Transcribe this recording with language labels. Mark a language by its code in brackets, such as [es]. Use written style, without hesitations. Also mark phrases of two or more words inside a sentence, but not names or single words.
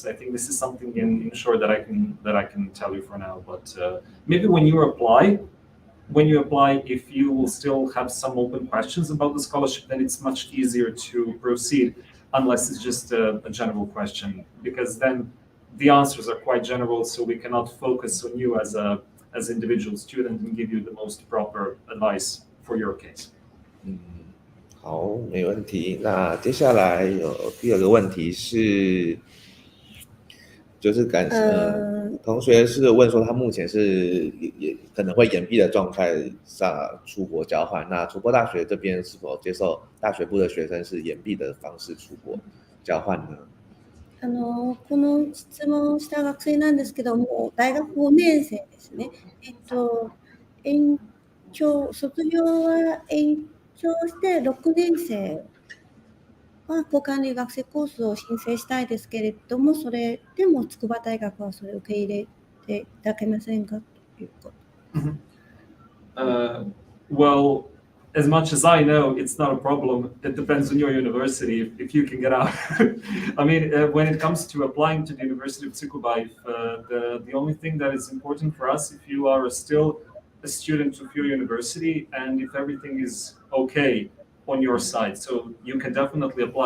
[en] I think this is something in short that I can tell you for now, but maybe when you apply, if you will still have some open questions about the scholarship, then it's much easier to proceed, unless it's just a general question, because then the answers are quite general, so we cannot focus on you as individual student and give you the most proper advice for your case. [zh] 好，没问题。那接下来有第二个问题是，就是同学是问说他目前是也可能会延毕的状态下出国交换，那筑波大学这边是否接受大学部的学生是延毕的方式出国交換呢？ [ja] この質問をした学生なんですけども、大学5年生ですね。卒業は延長して6年生は交換留学生コースを申請したいですけれども、それでも筑波大学はそれを受け入れていただけませんかということ。 [en] Well, as much as I know, it's not a problem. It depends on your university if you can get out. I mean, when it comes to applying to the University of Tsukuba, the only thing that is important for us, if you are still a student of your university and if everything is okay on your side, so you can definitely apply.